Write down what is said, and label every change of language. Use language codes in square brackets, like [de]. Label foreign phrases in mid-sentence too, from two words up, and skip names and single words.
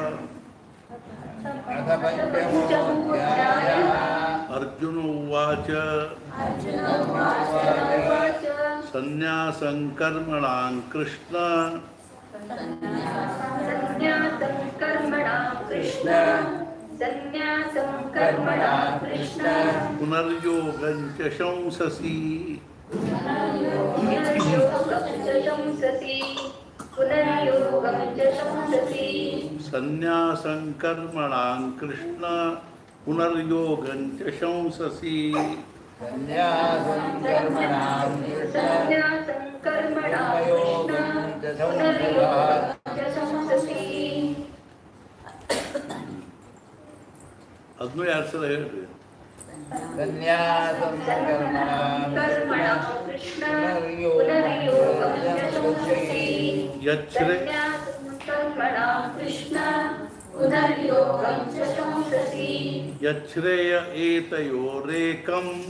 [sa] अर्जुन उवाच सन्न्यासं कर्मणां कृष्ण पुनर्योगं च शंससि सन्न्यासं कर्मणां कृष्ण पुनर्योगं च शंससि [kn] ಅದನ್ನು ಯಾರು ಸಲ ಹೇಳ್ರಿ [sa] यच्छ्रेय एतयोरेकं